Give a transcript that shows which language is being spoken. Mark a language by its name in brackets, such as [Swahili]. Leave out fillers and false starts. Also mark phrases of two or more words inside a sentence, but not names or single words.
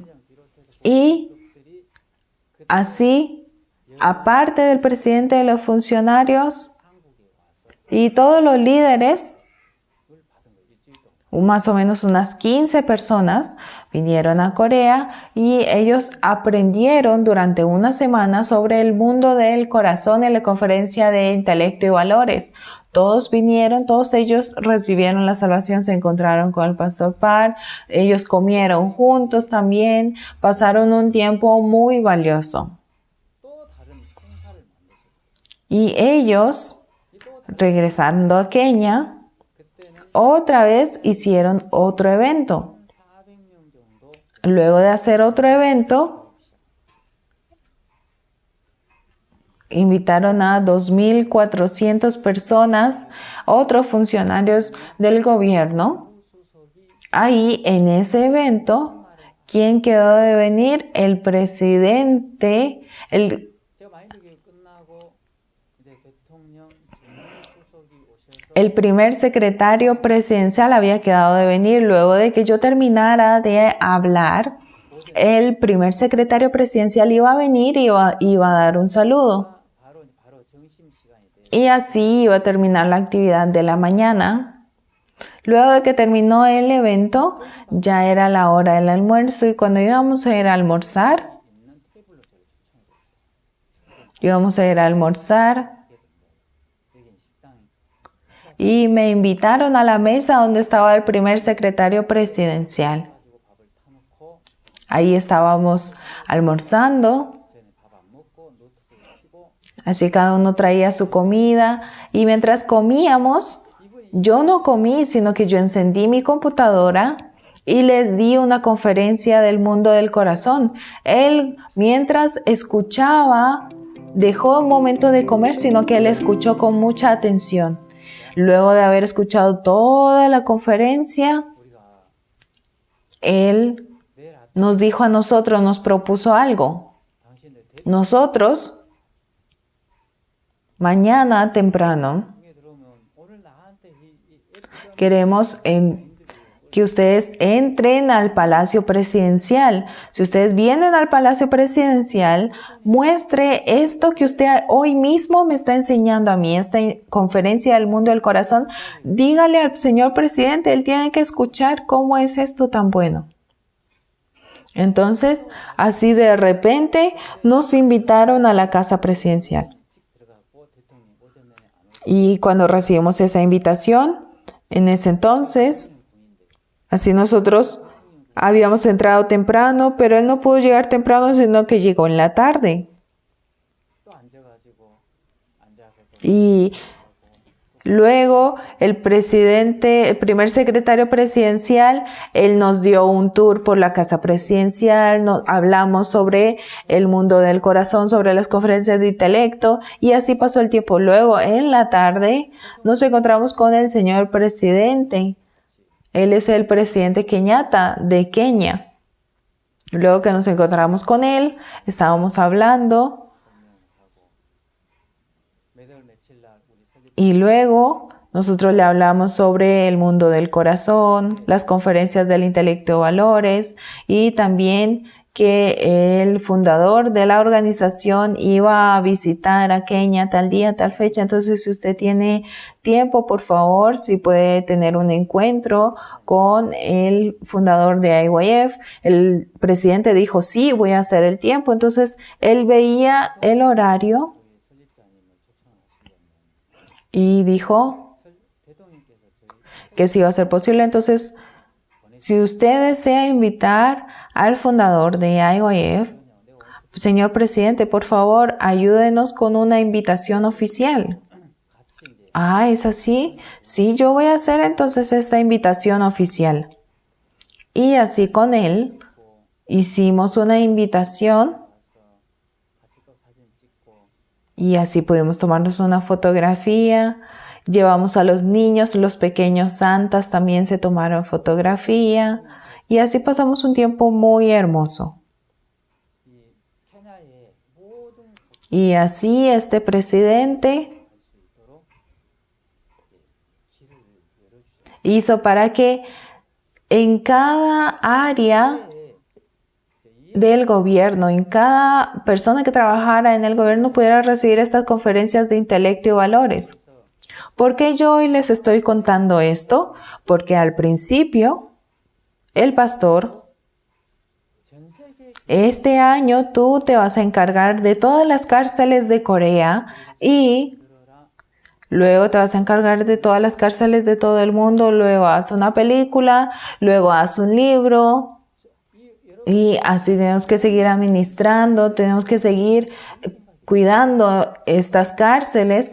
[Spanish] Y así, aparte del presidente de los funcionarios y todos los líderes, más o menos unas 15 personas vinieron a Corea y ellos aprendieron durante una semana sobre el mundo del corazón en la conferencia de intelecto y valores. Todos vinieron, todos ellos recibieron la salvación, se encontraron con el pastor Parr, ellos comieron juntos también, pasaron un tiempo muy valioso. [Korean] 또 다른 행사를 만드셨어요. [Spanish] Y ellos, regresando a Kenia, [Korean] 그때는 [Spanish] otra vez hicieron otro evento. [Korean] 400명 정도 [Spanish] Luego de hacer otro evento, invitaron a 2.400 personas, otros funcionarios del gobierno. Ahí, en ese evento, ¿quién quedó de venir? El presidente, [Korean] 제가 마인드 교육 끝나고 이제 대통령 정무수석이 오실 [Spanish] el primer secretario presidencial había quedado de venir. Luego de que yo terminara de hablar, el primer secretario presidencial iba a venir y iba a dar un saludo. [Korean] 바로 점심 시간이 돼요. [Spanish] Y así iba a terminar la actividad de la mañana. Luego de que terminó el evento, ya era la hora del almuerzo y cuando íbamos a ir a almorzar, [Korean] 여긴 식당 [Spanish] y me invitaron a la mesa donde estaba el primer secretario presidencial. [Korean] 가지고 밥을 타놓고 [Spanish] Ahí estábamos almorzando, [Korean] 전에 밥 안 먹고 노트북을 켜고 [Spanish] así cada uno traía su comida y mientras comíamos, yo no comí, sino que yo encendí mi computadora y les di una conferencia del mundo del corazón. Él, mientras escuchaba, dejó un momento de comer, sino que él escuchó con mucha atención. Luego de haber escuchado toda la conferencia, [Korean] 우리가 [Spanish] él [Korean] 내일 아침 [Spanish] nos dijo a nosotros, nos propuso algo. [Korean] 당신들 [Spanish] Nosotros, mañana temprano, [Korean] 대통령에 들어오면 오늘 나한테 이 [Spanish] queremos que ustedes entren al Palacio Presidencial. Si ustedes vienen al Palacio Presidencial, muestre esto que usted hoy mismo me está enseñando a mí, esta conferencia del mundo del corazón. Dígale al señor presidente, él tiene que escuchar cómo es esto tan bueno. Entonces, así de repente, nos invitaron a la casa presidencial. [Korean] 들어가고 대통령이 오전 내내 안 오고 [Spanish] Y cuando recibimos esa invitación, en ese entonces, así nosotros habíamos entrado temprano, pero él no pudo llegar temprano, sino que llegó en la tarde. [Korean] 또 앉아가지고 앉아서 또 [Spanish] Y luego el primer secretario presidencial, él nos dio un tour por la casa presidencial, hablamos sobre el mundo del corazón, sobre las conferencias de intelecto y así pasó el tiempo. Luego en la tarde nos encontramos con el señor presidente. Él es el presidente Kenyatta de Kenia. Luego que nos encontramos con él, estábamos hablando [Korean] 매달 며칠 날 우리 설립 [Spanish] y luego nosotros le hablamos sobre el mundo del corazón, las conferencias del intelecto de valores y también que el fundador de la organización iba a visitar a Kenia tal día, tal fecha. Entonces, si usted tiene tiempo, por favor, si puede tener un encuentro con el fundador de IYF. El presidente dijo, sí, voy a hacer el tiempo. Entonces, él veía el horario [Korean] 우리 설립자님을 초청하시려면 [Spanish] y dijo [Korean] 대통령께서 저희 [Spanish] que si iba a ser posible. Entonces, si usted desea invitar al fundador de IYF, señor presidente, por favor, ayúdenos con una invitación oficial. [Korean] 같이 이제 [Spanish] Ah, ¿es así? Sí, yo voy a hacer entonces esta invitación oficial. Y así con él hicimos una invitación [Korean] 와서 같이 또 사진 찍고 [Spanish] y así pudimos tomarnos una fotografía. Llevamos a los niños, los pequeños santas también se tomaron fotografía y así pasamos un tiempo muy hermoso. [Korean] 이 케냐의 모든 [Spanish] Y así este presidente [Korean] 수 있도록 길을 열어주셨어요. [Spanish] hizo para que en cada área del gobierno, en cada persona que trabajara en el gobierno pudiera recibir estas conferencias de intelecto y valores. ¿Por qué yo hoy les estoy contando esto? Porque al principio, el pastor, [Korean] 전 세계 [Spanish] este año tú te vas a encargar de todas las cárceles de Corea y [Korean] 들어라 [Spanish] luego te vas a encargar de todas las cárceles de todo el mundo, luego haz una película, luego haz un libro y así tenemos que seguir administrando, tenemos que seguir cuidando estas cárceles.